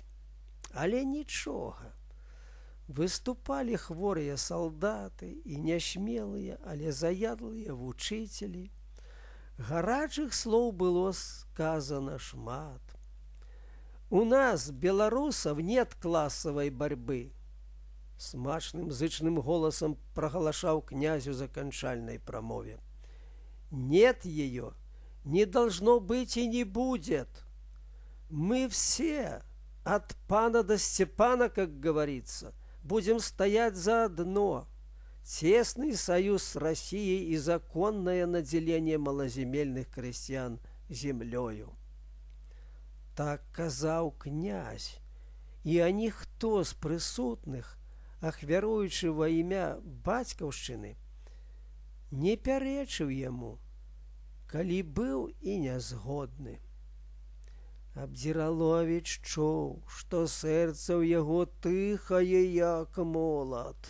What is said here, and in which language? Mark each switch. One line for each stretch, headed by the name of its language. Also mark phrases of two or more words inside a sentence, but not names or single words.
Belarusian: Але нічога. Выступалі хворыя салдаты і нясмелыя, але заядлыя вучителі. Гарачых слоў было сказано шмат.
Russian: «У нас, беларусов, нет классовой борьбы»,
Belarusian: – смачным зычным голосом проголошал князю заканчальной промове.
Russian: «Нет ее, не должно быть и не будет. Мы все, от пана до Степана, как говорится, будем стоять заодно. Тесный союз с Россией и законное наделение малоземельных крестьян землею».
Belarusian: Так казаў князь, і ніхто з прысутных, ахвяруючы ва імя бацькаўшчыны, не пярэчыў яму, калі быў і нязгодны. Абдзіраловіч чуў, што сэрца ў яго тыхае, як молат.